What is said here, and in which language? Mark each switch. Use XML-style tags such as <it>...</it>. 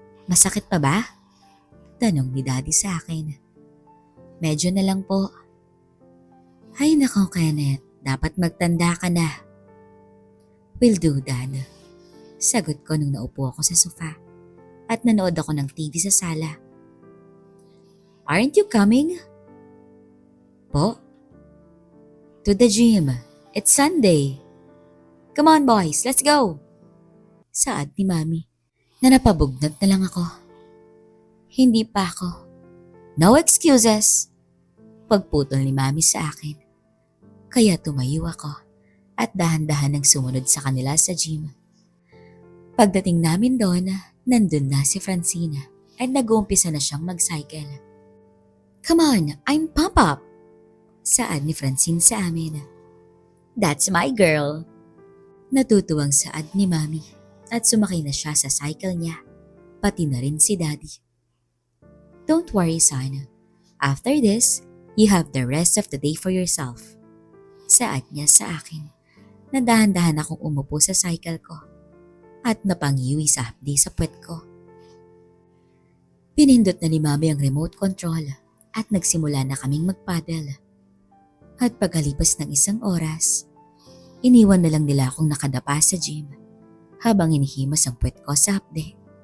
<tl>Masakit pa ba? Tanong ni Daddy sa akin. Medyo na lang po. Ay nako Kenneth, dapat magtanda ka na.</tl> <en>Will do, Dad.</en> <tl>Sagot ko nung naupo ako sa sofa at nanood ako ng TV sa sala.</tl> <en>Aren't you coming? Po? To the gym. It's Sunday. Come on boys, let's go!</en> <tl>Saad ni Mami na napabugnat na lang ako. Hindi pa ako.</tl> <en>No excuses!</en> <tl>Pagputol ni Mami sa akin. Kaya tumayo ako at dahan-dahan nang sumunod sa kanila sa gym. Pagdating namin doon, nandun na si Francina at nag-uumpisa na siyang mag-cycle.</tl> <en>Come on, I'm pump up!</en> <tl>Saad ni Francine sa amin.</tl> <en>That's my girl!</en> <tl>Natutuwang saad ni Mami at sumakay na siya sa cycle niya, pati na rin si Daddy.</tl> <en>Don't worry son, after this, you have the rest of the day for yourself.</en> <tl>Saad niya sa akin na dahan-dahan akong umupo sa cycle ko at napangiwi sa hapdi sa puwet ko. Pinindot na ni Mami ang remote control at nagsimula na kaming magpaddle. At pagkalipas ng 1 oras, iniwan na lang nila akong nakadapa sa gym habang inihimas ang puwet ko sa hapde.</tl>